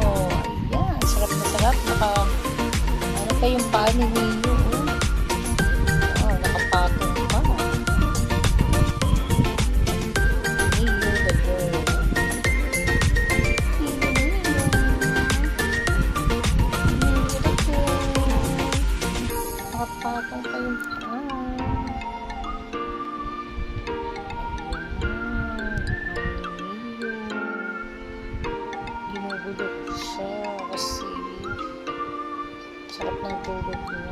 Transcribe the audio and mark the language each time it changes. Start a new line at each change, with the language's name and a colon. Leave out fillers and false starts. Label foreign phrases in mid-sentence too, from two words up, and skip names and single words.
Filipino: Ayan, sarap na sarap. Ano pa yung paa ni Neo? Oh, nakapatong pa.
English: Neo the girl. Neo the girl.
Filipino: Nakapatong pa yung paa. Ginugulog siya kasi sarap ng tulog niya.